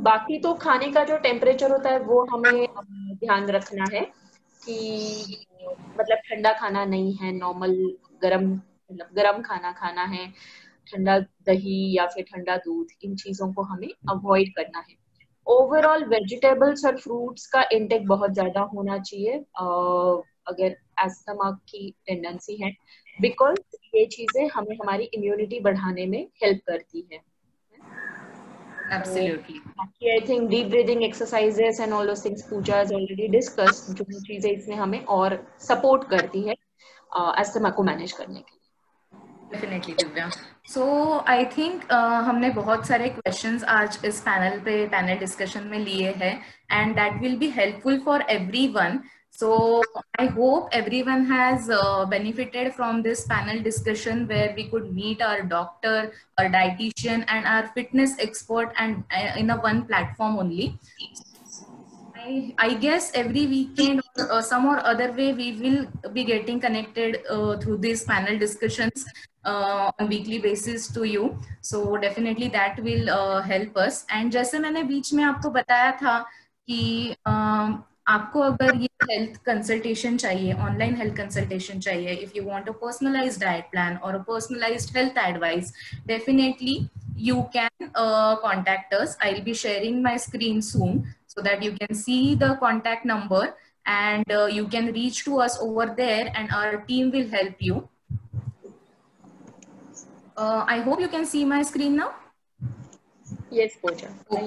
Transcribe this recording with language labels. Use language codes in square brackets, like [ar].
[hi] बाकी तो खाने का जो टेम्परेचर होता है वो हमें ध्यान रखना है कि मतलब ठंडा खाना नहीं है, नॉर्मल गरम, मतलब गरम खाना खाना है, ठंडा दही या फिर ठंडा दूध, इन चीजों को हमें अवॉइड करना है. ओवरऑल वेजिटेबल्स और फ्रूट्स का इंटेक बहुत ज्यादा होना चाहिए अगर एस्थमा की टेंडेंसी है, बिकॉज ये चीजें हमें हमारी इम्यूनिटी बढ़ाने में हेल्प करती है. [en] Absolutely. I think deep breathing exercises and all those things Pooja has already discussed, [hi] जो चीजें इसमें हमें और सपोर्ट करती है एस्थमा को मैनेज करने के लिए. [en] Definitely, Divya. So I think [hi] हमने बहुत सारे questions आज इस पैनल डिस्कशन में लिए हैं, [en] and that will be helpful for everyone. So I hope everyone has benefited from this panel discussion where we could meet our doctor, our dietitian, and our fitness expert, and in a one platform only. I guess every weekend or some or other way we will be getting connected through these panel discussions on weekly basis to you. So definitely that will help us. [hi] And जैसे मैंने बीच में आपको बताया था कि आपको अगर ये हेल्थ कंसल्टेशन चाहिए, ऑनलाइन हेल्थ कंसल्टेशन चाहिए, [en] If you want a personalised diet plan और a personalised health advice, definitely you can contact us. I'll be sharing my screen soon so that you can see the contact number and you can reach to us over there and our team will help you. I hope you can see my screen now. Yes, Pooja. Okay.